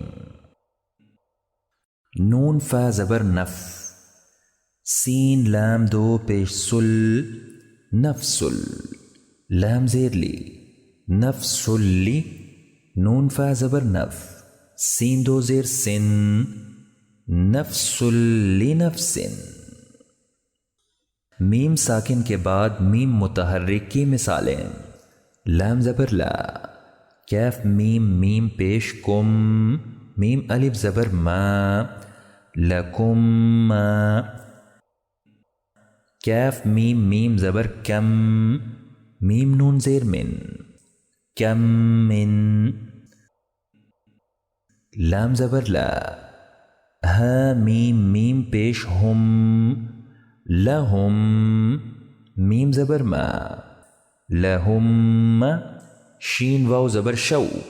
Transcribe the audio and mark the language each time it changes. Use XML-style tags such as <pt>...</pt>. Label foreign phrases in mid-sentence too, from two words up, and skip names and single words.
<ur>نون فا زبر نف، سین لام دو پیش سل، نفسل، لام زیر لی، نفسل لی، نون فا زبر نف، سین دو زیر سن،</ur> <ar>نفسل لنفس،</ar> <ur>میم ساکن کے بعد میم متحرک کی مثالیں، لام زبر لا، کیف میم میم پیش کم، میم الف زبر ما،</ur> <ar>لکم ما،</ar> <ur>کیف میم میم زبر کم، میم نون زیر من،</ur> <ar>کم من،</ar> <ur>لام زبر لا، ہا میم میم پیش ہم، لہم، میم زبر ما، لہم، شین واو زبر شو،</ur>